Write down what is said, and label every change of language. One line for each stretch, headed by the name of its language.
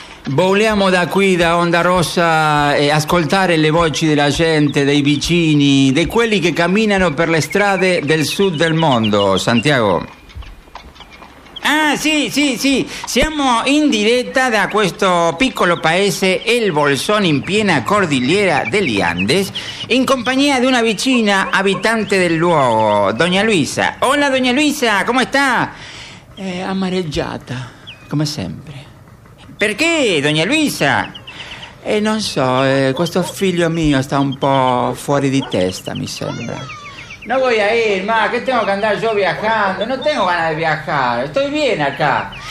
Italian: Vogliamo da qui, da Onda Rosa, ascoltare le voci della gente, dei vicini, di quelli che camminano per le strade del sud del mondo, Santiago. Ah, sì, sì, sì. Siamo in diretta da questo piccolo paese, El Bolsón, in piena cordillera degli Andes, in compagnia di una vicina abitante del luogo, Doña Luisa.
Spanish: Hola, Doña Luisa, ¿cómo está?
Italian: Amareggiata, come sempre. Perché, Doña Luisa? Non so, questo figlio mio sta un po' fuori di testa, mi sembra. Non voglio andare, ma che tengo che andare io viaggiando? Non tengo gana di viaggiare, sto bene
Spanish: acá.